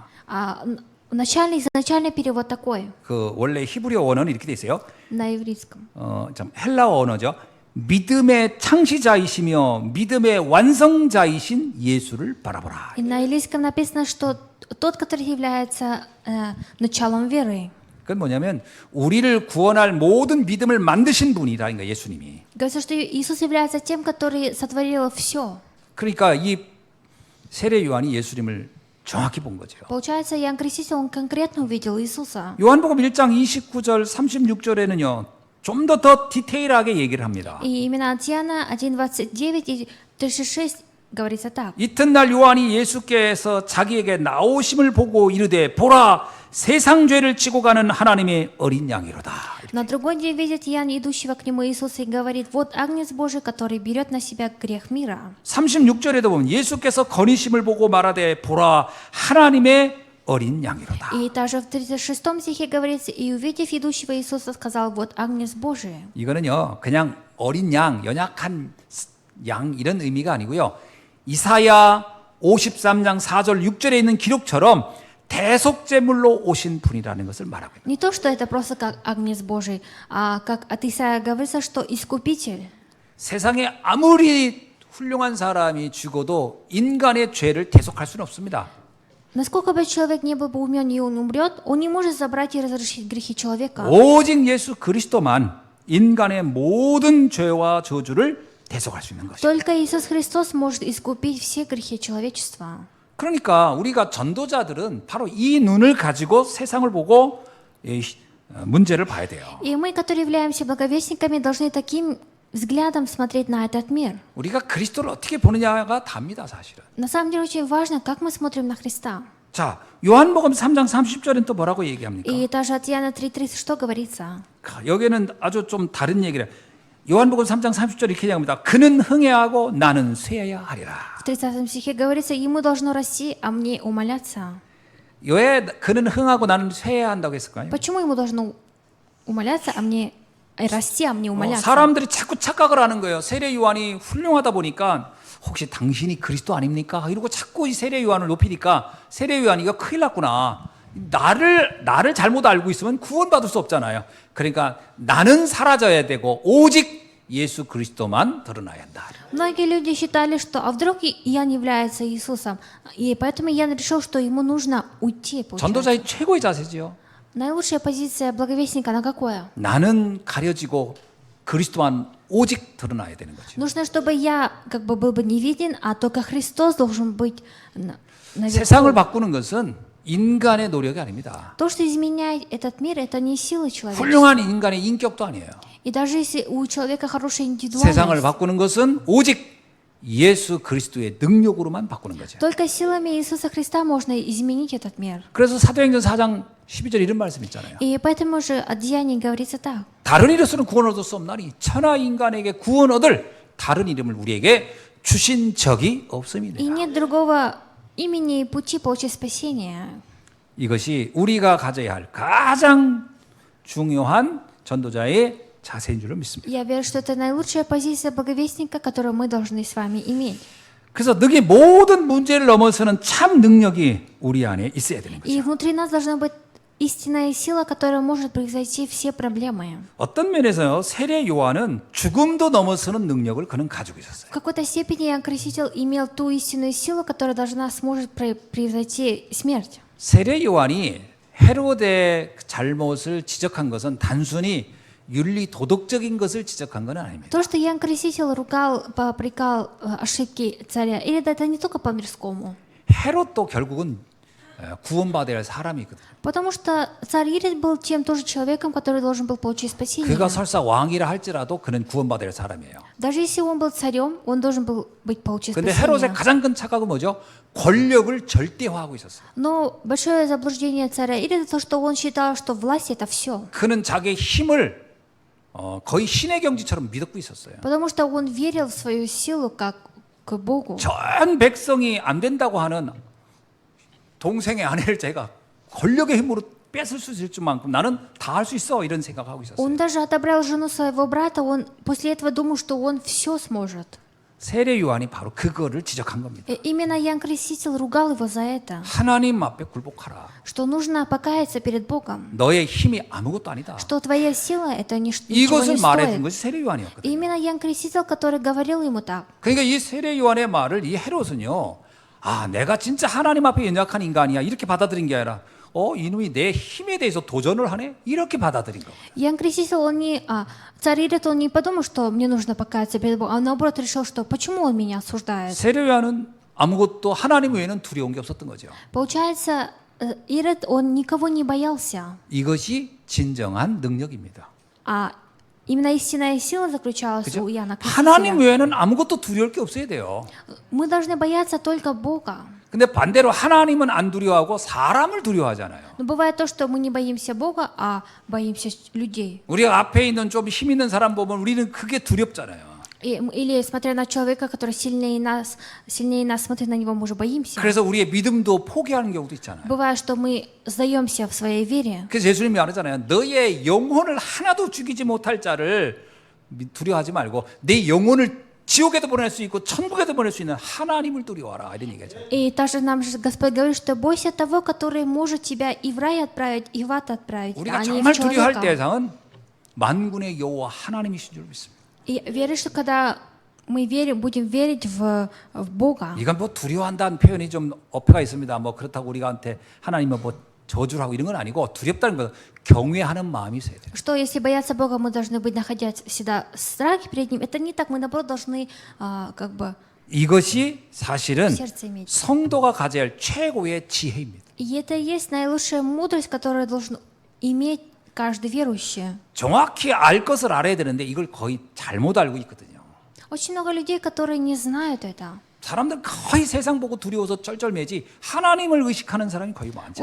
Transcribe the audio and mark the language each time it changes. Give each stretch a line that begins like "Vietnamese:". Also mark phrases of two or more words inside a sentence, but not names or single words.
Russian: изначальный перевод такой
Korean: 그 원래 히브리어 원어는 이렇게 돼 있어요.
Russian: на ивритском.
Korean: 참 헬라어 언어죠. 믿음의 창시자이시며 믿음의 완성자이신 예수를 바라보라.
Russian: И на илийском написано, что тот, который является началом веры.
Korean: 그건 뭐냐면 우리를 구원할 모든 믿음을 만드신 분이다. 그러니까 예수님이.
Russian: Говорится, что Иисус является тем, который сотворил все.
Korean: 그러니까 이 세례 요한이 예수님을 정확히 본 거죠.
Russian: Получается, Иоанн Креститель, он конкретно увидел Иисуса.
Korean: 요한복음 1장 29절 36절에는요. 좀 더 디테일하게 얘기를 합니다.
Russian: И именно от Иоанна 1:29 и 36 говорится так.
Korean: 이튿날 요한이 예수께서 자기에게 나오심을 보고 이르되 보라 세상 죄를 지고 가는 하나님의 어린 양이로다.
Russian: На другой день видит Иоанн, идущего к нему Иисуса, и говорит: вот Агнец Божий, который берет на себя грех мира.
Korean: 36절에도 보면 예수께서 거니심을 보고 말하되 보라 하나님의 어린 양이로다.
Russian: И также в 36 стихе говорится: и увидев идущего Иисуса, сказал: вот Агнец Божий.
Korean: 이거는요 그냥 어린 양, 연약한 양 이런 의미가 아니고요. 이사야 53장 4절 6절에 있는 기록처럼 대속제물로 오신 분이라는 것을 말하고 있습니다.
Russian: Не то, что это просто как Агнец Божий, а как от Исаия говорится, что Искупитель.
Korean: 세상에 아무리 훌륭한 사람이 죽어도 인간의 죄를 대속할 수는 없습니다.
Russian: Насколько бы человек не был бы умен и он умрет, он не может забрать и разрешить грехи человека.
Korean: 오직 예수 그리스도만 인간의 모든 죄와 저주를 대속할 수 있는 것이죠.
Russian: Только Иисус Христос может искупить все грехи человечества.
Korean: 그러니까 우리가 전도자들은 바로 이 눈을 가지고 세상을 보고 이 문제를 봐야 돼요.
Russian: И мы, которые являемся благовестниками, должны таким взглядом смотреть на этот мир.
Korean: 우리가 그리스도를 어떻게 보느냐가 답니다, 사실은.
Russian: На самом деле очень важно, как мы смотрим на Христа.
Korean: 자, 요한복음 3장 30절은 또 뭐라고 얘기합니까?
Russian: И даже от Иоанна 3:30 что говорится?
Korean: 여기는 아주 좀 다른 얘기를. 요한복음 3장 30절 이렇게 얘기합니다. 그는 흥해하고 나는 쇠해야 하리라.
Russian: В 30 стихе говорится: ему должно расти, а мне умоляться.
Korean: 왜 그는 흥하고 나는 쇠해야 한다고 했을까요?
Russian: Почему ему должно умоляться, а мне расти, а мне умоляться?
Korean: 사람들이 자꾸 착각을 하는 거예요. 세례 요한이 훌륭하다 보니까 혹시 당신이 그리스도 아닙니까? 이러고 자꾸 이 세례 요한을 높이니까 세례 요한이 이거 큰일 났구나. 나를 잘못 알고 있으면 구원받을 수 없잖아요. 그러니까 나는 사라져야 되고 오직 예수 그리스도만 드러나야 한다.
Russian: Многие люди считали, что а вдруг Иоанн является Иисусом, и поэтому Иоанн решил, что ему нужно уйти.
Korean: 전도자의 최고의 자세죠.
Russian: Наилучшая позиция благовестника на какое?
Korean: 나는 가려지고 그리스도만 오직 드러나야 되는 거죠.
Russian: Нужно, чтобы я как бы был бы не виден, а только Христос должен быть наверху.
Korean: 세상을 바꾸는 것은 인간의 노력이 아닙니다.
Russian: То, что изменяет этот мир, это не сила человека.
Korean: 훌륭한 인간의 인격도 아니에요.
Russian: И даже если у человека хорошая
Korean: 세상을
Russian: индивидуальность,
Korean: 바꾸는 것은 오직 예수 그리스도의 능력으로만 바꾸는 거죠.
Russian: только силами Иисуса Христа можно изменить этот мир.
Korean: 그래서 사도행전 4장 12절 이런 말씀 있잖아요.
Russian: И поэтому же от Деяний говорится так.
Korean: 다른 이로서는 구원 얻을 수 없나니 천하 인간에게 구원 얻을 다른 이름을 우리에게 주신 적이 없음이니라.
Russian: И нет другого имени и пути получить спасение.
Korean: 이것이 우리가 가져야 할 가장 중요한 전도자의 자세인 줄을 믿습니다.
Russian: Я верю, что это наилучшая позиция благовестника, которую мы должны с вами иметь.
Korean: 그래서 너희 모든 문제를 넘어서는 참 능력이 우리 안에 있어야 되는
Russian: И
Korean: 거죠.
Russian: внутри нас должна быть истинная сила, которая может превзойти все проблемы.
Korean: 어떤 면에서요, 세례 요한은 죽음도 넘어서는 능력을 그는 가지고 있었어요.
Russian: В какой-то степени Иоанн Креститель имел ту истинную силу, которая сможет превзойти смерть.
Korean: 세례 요한이 헤로데의 잘못을 지적한 것은 단순히 윤리 도덕적인 것을 지적한 건 아닙니다.
Russian: То, что Иоанн Креститель ругал, попрекал ошибки царя, или это не только по-мирскому.
Korean: 헤롯도 결국은 구원받아야 할 사람이거든요.
Russian: Потому что царь Ирод был тем тоже человеком, который должен был получить спасение.
Korean: 그가 설사 왕이라 할지라도 그는 구원받아야 할 사람이에요.
Russian: Даже если он был царем, он должен был получить
Korean: 그런데 헤롯의
Russian: спасение.
Korean: 가장 큰 착각은 뭐죠? 권력을 절대화하고 있었어요.
Russian: Но большое заблуждение царя Ирода то, что он считал, что власть это все.
Korean: 그는 자기의 힘을 거의 신의 경지처럼 믿고 있었어요.
Russian: Потому что он верил в свою силу как к Богу.
Korean: 전 백성이 안 된다고 하는 동생의 아내를 제가 권력의 힘으로 뺏을 수 있을 만큼 나는 다 할 수 있어 이런 생각하고 있었어요.
Russian: Он даже отобрал жену своего брата, он после этого думал, что он все сможет.
Korean: 세례 요한이 바로 그거를 지적한 겁니다.
Russian: И именно Иоанн Креститель ругал его за это,
Korean: 하나님 앞에 굴복하라.
Russian: что нужно покаяться перед Богом,
Korean: 너의 힘이 아무것도 아니다.
Russian: что твоя сила это ничего
Korean: 이것을
Russian: не
Korean: 말해준
Russian: стоит.
Korean: 것이 세례
Russian: И
Korean: 요한이었거든요.
Russian: именно Иоанн Креститель, который говорил ему так.
Korean: 그러니까 이 세례 요한의 말을 이 헤롯은요, 아, 내가 진짜 하나님 앞에 연약한 인간이야 이렇게 받아들인 게 아니라, 이놈이 내 힘에 대해서 도전을 하네 이렇게 받아들인 거.
Russian: Иоанн Креститель, он не, царь Ирод, он не подумал, что мне нужно покаяться перед Богом, а наоборот решил, что почему он меня осуждает.
Korean: 세례 요한은 아무것도 하나님 외에는 두려운 게 없었던 거죠.
Russian: Получается, Ирод, он никого не боялся,
Korean: 이것이 진정한 능력입니다.
Russian: а именно истинная сила заключалась
Korean: 그죠?
Russian: у Иоанна
Korean: 하나님
Russian: Крестителя.
Korean: 외에는 아무것도 두려울 게 없어야 돼요.
Russian: Мы должны бояться только Бога.
Korean: 근데 반대로 하나님은 안 두려워하고 사람을 두려워하잖아요.
Russian: Но бывает то, что мы не боимся Бога, а боимся людей.
Korean: 우리가 앞에 있는 좀 힘 있는 사람 보면 우리는 그게 두렵잖아요.
Russian: Или смотря на человека, который сильнее нас, смотря на него, мы уже боимся.
Korean: 그래서 우리의 믿음도 포기하는 경우도 있잖아요.
Russian: Бывает, что мы сдаемся в своей вере.
Korean: 그래서 예수님이 말하잖아요. 너의 영혼을 하나도 죽이지 못할 자를 두려워하지 말고 내 영혼을 지옥에도 보낼 수 있고 천국에도 보낼 수 있는 하나님을 두려워하라 이런 얘기죠.
Russian: И также нам же Господь говорит, что бойся того, который может тебя и в рай отправить, и в ад отправить, а
Korean: 우리가
Russian: не в
Korean: 정말 두려워할
Russian: человека.
Korean: 대상은 만군의 여호와 하나님이신 줄 믿습니다.
Russian: И веришь, что когда мы будем верить в Бога.
Korean: 이건 뭐 두려워한다는 표현이 좀 어폐가 있습니다. 뭐 그렇다고 우리한테 하나님은 뭐 저주를 하고 이런 건 아니고 두렵다는 건 경외하는 마음이 있어야 돼요.
Russian: Что если бояться Бога, мы должны быть находясь всегда в страхе перед Ним. Это не так, мы наоборот должны как бы
Korean: 이것이 사실은
Russian: сердце иметь.
Korean: 성도가 가져야 할 최고의 지혜입니다.
Russian: И это и есть наилучшая мудрость, которую должен иметь каждый верующий.
Korean: 정확히 알 것을 알아야 되는데 이걸 거의 잘못 알고 있거든요.
Russian: Очень много людей, которые не знают это.
Korean: 사람들 거의 세상 보고 두려워서 쩔쩔매지 하나님을 의식하는 사람이 거의 많지